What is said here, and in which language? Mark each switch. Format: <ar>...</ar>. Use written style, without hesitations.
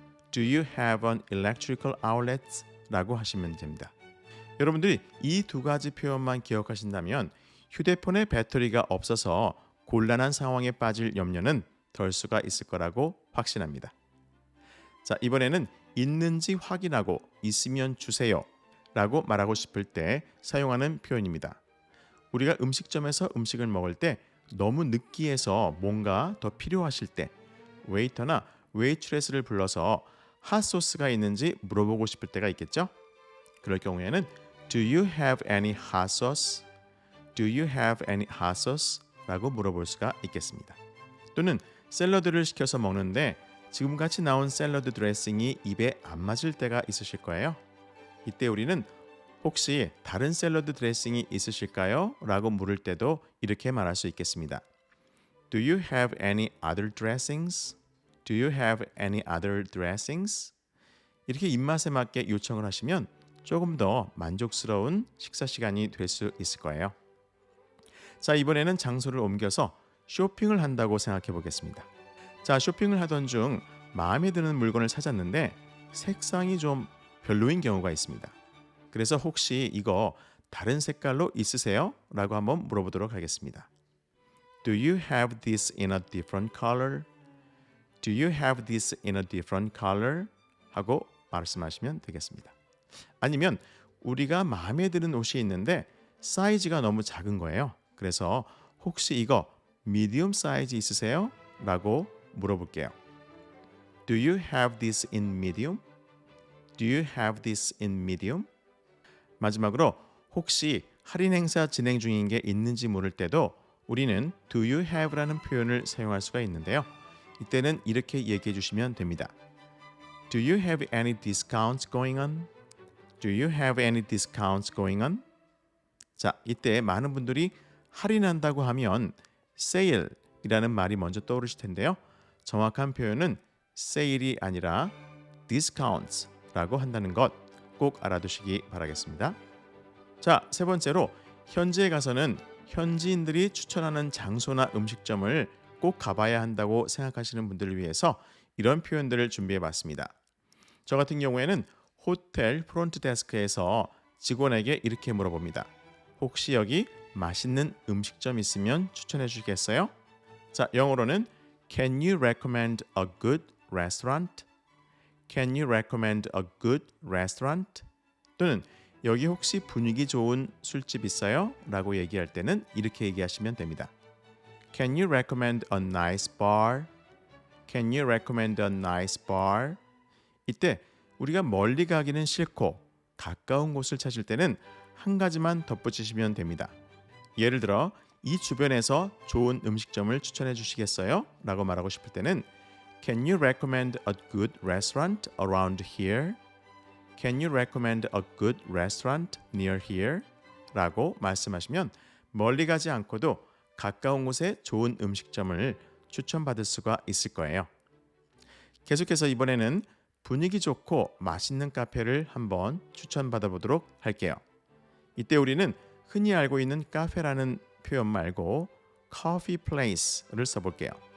<en>Do you have an electrical outlet?</en> <ko>라고 하시면 됩니다. 여러분들이 이 두 가지 표현만 기억하신다면 휴대폰의 배터리가 없어서 곤란한 상황에 빠질 염려는 덜 수가 있을 거라고 확신합니다. 자, 이번에는 있는지 확인하고 있으면 주세요 라고 말하고 싶을 때 사용하는 표현입니다. 우리가 음식점에서 음식을 먹을 때 너무 느끼해서 뭔가 더 필요하실 때 웨이터나 웨이트레스를 불러서 핫소스가 있는지 물어보고 싶을 때가 있겠죠? 그럴 경우에는</ko> <en>Do you have any hot sauce? Do you have any hot sauce?</en> <ko>라고 물어볼 수가 있겠습니다. 또는 샐러드를 시켜서 먹는데 지금같이 나온 샐러드 드레싱이 입에 안 맞을 때가 있으실 거예요. 이때 우리는 혹시 다른 샐러드 드레싱이 있으실까요? 라고 물을 때도 이렇게 말할 수 있겠습니다.</ko> <en>Do you have any other dressings? Do you have any other dressings?</en> <ko>이렇게 입맛에 맞게 요청을 하시면 조금 더 만족스러운 식사 시간이 될 수 있을 거예요. 자, 이번에는 장소를 옮겨서 쇼핑을 한다고 생각해 보겠습니다. 자, 쇼핑을 하던 중 마음에 드는 물건을 찾았는데 색상이 좀 별로인 경우가 있습니다. 그래서 혹시 이거 다른 색깔로 있으세요? 라고 한번 물어보도록 하겠습니다.</ko> <en>Do you have this in a different color? Do you have this in a different color?</en> <ko>하고 말씀하시면 되겠습니다. 아니면 우리가 마음에 드는 옷이 있는데 사이즈가 너무 작은 거예요. 그래서 혹시 이거 미디움 사이즈 있으세요? 라고 물어볼게요.</ko> <en>Do you have this in medium? Do you have this in medium?</en> <ko>마지막으로 혹시 할인 행사 진행 중인 게 있는지 물을 때도 우리는 Do you have 라는 표현을 사용할 수가 있는데요. 이때는 이렇게 얘기해 주시면 됩니다.</ko> <en>Do you have any discounts going on? Do you have any discounts going on?</en> <ko>자, 이때 많은 분들이 할인한다고 하면 sale이라는 말이 먼저 떠오르실 텐데요. 정확한 표현은 sale이 아니라 discounts라고 한다는 것 꼭 알아두시기 바라겠습니다. 자, 세 번째로 현지에 가서는 현지인들이 추천하는 장소나 음식점을 꼭 가봐야 한다고 생각하시는 분들을 위해서 이런 표현들을 준비해봤습니다. 저 같은 경우에는 호텔 프론트 데스크에서 직원에게 이렇게 물어봅니다. 혹시 여기 맛있는 음식점 있으면 추천해 주시겠어요? 자, 영어로는</ko> <en>Can you recommend a good restaurant? Can you recommend a good restaurant?</en> <ko>또는 여기 혹시 분위기 좋은 술집 있어요? 라고 얘기할 때는 이렇게 얘기하시면 됩니다.</ko> <en>Can you recommend a nice bar? Can you recommend a nice bar?</en> <ko>이때 우리가 멀리 가기는 싫고 가까운 곳을 찾을 때는 한 가지만 덧붙이시면 됩니다. 예를 들어 이 주변에서 좋은 음식점을 추천해 주시겠어요? 라고 말하고 싶을 때는</ko> <en>Can you recommend a good restaurant around here? Can you recommend a good restaurant near here?</en> <ko>라고 말씀하시면 멀리 가지 않고도 가까운 곳에 좋은 음식점을 추천받을 수가 있을 거예요. 계속해서 이번에는 분위기 좋고 맛있는 카페를 한번 추천받아 보도록 할게요. 이때 우리는 흔히 알고 있는 카페라는 표현 말고 coffee place를 써볼게요.</ko>